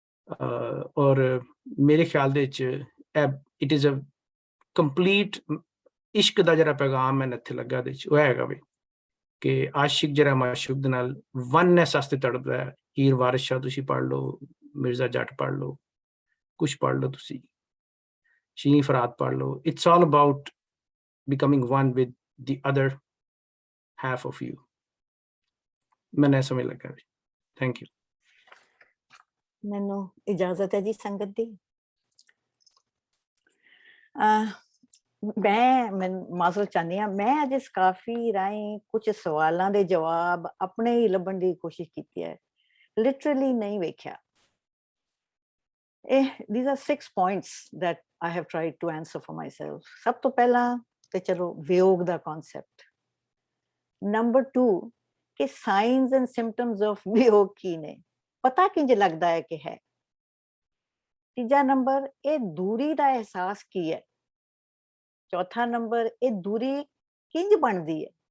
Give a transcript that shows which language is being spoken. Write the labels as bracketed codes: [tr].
[pa] ਔਰ ਮੇਰੇ ਖਿਆਲ ਦੇ ਵਿੱਚ [en] it is a complete [pa] ਇਸ਼ਕ ਦਾ ਜਿਹੜਾ ਪੈਗਾਮ ਹੈ ਇੱਥੇ ਲੱਗਾ ਦੇ ਵਿੱਚ, ਉਹ ਹੈਗਾ ਵੀ ਕਿ ਆਸ਼ਿਕ ਜਿਹੜਾ ਮਾਸ਼ੂਕ ਦੇ ਨਾਲ ਵਨਨੈਸ ਵਾਸਤੇ ਤੜਪਦਾ ਹੈ। ਹੀਰ ਵਾਰਿਸ ਸ਼ਾਹ ਤੁਸੀਂ ਪੜ੍ਹ ਲਓ, ਮਿਰਜ਼ਾ ਜੱਟ ਪੜ੍ਹ ਲਓ, ਕੁਛ ਪੜ੍ਹ ਲਓ, ਤੁਸੀਂ ਸ਼ੀਨੀ ਫਰਾਦ ਪੜ੍ਹ ਲਓ। [en] It's all about becoming one with the other half of you. [hi] मैंने समझ लगा। [en] Thank you. [pa] ਮੈਨੂੰ ਇਜਾਜ਼ਤ ਹੈ ਜੀ ਸੰਗਤ ਦੀ। ਮੈਂ ਮਾਜ਼ਰਤ ਚਾਹੁੰਦੀ ਹਾਂ, ਮੈਂ ਅੱਜ ਇਸ ਕਾਫੀ ਰਾਹੀਂ ਕੁਝ ਸਵਾਲਾਂ ਦੇ ਜਵਾਬ ਆਪਣੇ ਹੀ ਲੱਭਣ ਦੀ ਕੋਸ਼ਿਸ਼ ਕੀਤੀ ਹੈ, ਲਿਟਰਲੀ ਨਹੀਂ ਵੇਖਿਆ। [en] these are 6 points that I have tried to answer for myself. [pa] ਸਭ ਤੋਂ ਪਹਿਲਾਂ ਤੇ ਚਲੋ ਵਿਯੋਗ ਦਾ ਕਨਸੈਪਟ। ਨੰਬਰ 2 ਕਿ [en] signs and symptoms of [pa] ਵਿਯੋਗ ਕੀ ਨੇ, ਪਤਾ ਕਿੰਜ ਲੱਗਦਾ ਹੈ ਕਿ ਹੈ। ਤੀਜਾ ਨੰਬਰ ਇਹ ਦੂਰੀ ਦਾ ਅਹਿਸਾਸ ਕੀ ਹੈ। ਚੌਥਾ ਨੰਬਰ ਇਹ ਦੂਰੀ ਕਿੰਜ ਬਣਦੀ ਹੈ।